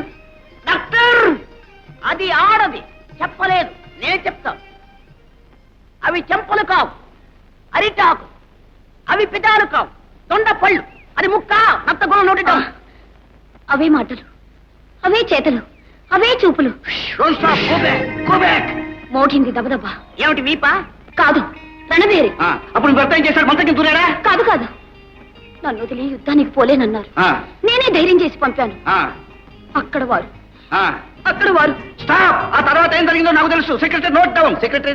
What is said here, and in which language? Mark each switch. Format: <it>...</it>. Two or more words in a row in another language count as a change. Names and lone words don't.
<te>డాక్టర్, అది ఆడది, చెప్పలేదు. నేను చెప్తాను. అవి చెంపలు కావు, అరిటాకు. అవి పిటాలు కావు, దొండ పళ్ళు. అది ముక్క, నత్తగుణం నోటిటం. అవే మాటలు, అవే చేతలు, అవే చూపులు.</te> <en>Don't stop. Go back. Go back.</en> <te>మోగింది దబదబ. ఏమిటి వీపా? కాదు, రణవేరి. అప్పుడు భర్త ఏం చేశాడు? మంతకి దూరాడా? కాదు కాదు, నన్ను వదిలి యుద్ధానికి పోలేనన్నారు. నేనే ధైర్యం చేసి పంపాను. అక్కడ వారు, అక్కడ వారు. స్టాప్. ఆ తర్వాత ఏం జరిగిందో నాకు తెలుసు.</te> <en>secretary note down.</en> <te>సెక్రటరీ,</te>